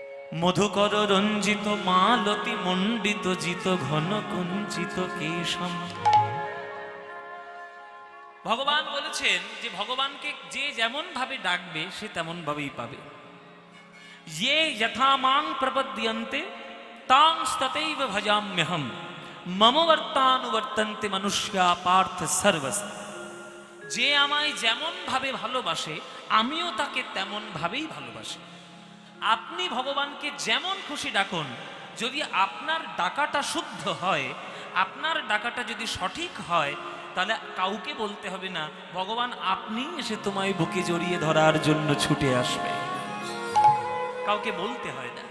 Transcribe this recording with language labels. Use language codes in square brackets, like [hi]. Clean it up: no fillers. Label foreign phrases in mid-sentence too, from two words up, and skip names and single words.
[sa] মধুকর রঞ্জিত মালতি মণ্ডিত জিত ঘন কুঞ্চিত কেশম। [bn] ভগবান বলেছেন যে ভগবানকে যে যেমন ভাবে ডাকবে সে তেমন ভাবেই পাবে। [sa] ये यथा मां प्रपद्यन्ते तांस्ततैव भजाम्यहम् मम वर्तानुवर्तन्ते मनुष्या पार्थ सर्वस। [bn] যে আমায় যেমন ভাবে ভালোবাসে আমিও তাকে তেমন ভাবেই ভালোবাসি। আপনি ভগবানকে যেমন খুশি ডাকুন, যদি আপনার ডাকাটা শুদ্ধ হয়, আপনার ডাকাটা যদি সঠিক হয়, তাহলে কাউকে বলতে হবে না ভগবান আপনি এসে তোমায় বুকে জড়িয়ে ধরার জন্য ছুটে আসবে, কাউকে বলতে হয় না।